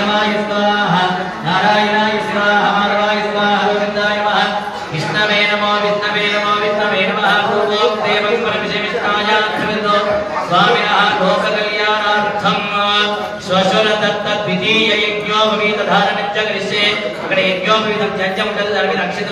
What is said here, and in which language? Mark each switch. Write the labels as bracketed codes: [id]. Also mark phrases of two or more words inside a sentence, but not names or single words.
[sa] విష్ణవే నమో स्वामिनः लोककल्याणार्थं श्वशुरदत्तद्वितीय यज्ञोपवीतधारणं च करिष्ये [te] అక్కడ యజ్ఞోపవీతం త్యాజ్యం ఉంటుంది దాని మీద అక్షతలు